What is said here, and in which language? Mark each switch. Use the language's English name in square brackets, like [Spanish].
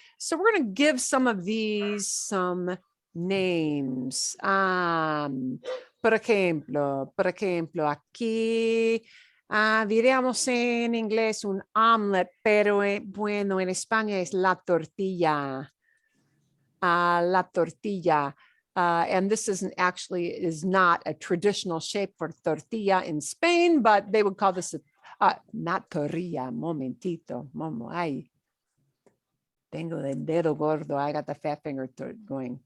[English] So we're going to give some of these some names. [Spanish] Por ejemplo, aquí diríamos en inglés un omelette, pero bueno, en España es la tortilla. La tortilla. [English] And this is not a traditional shape for tortilla in Spain, but they would call this not tortilla. [Spanish] Momentito, ay. Tengo el dedo gordo. [English] I got the fat finger going.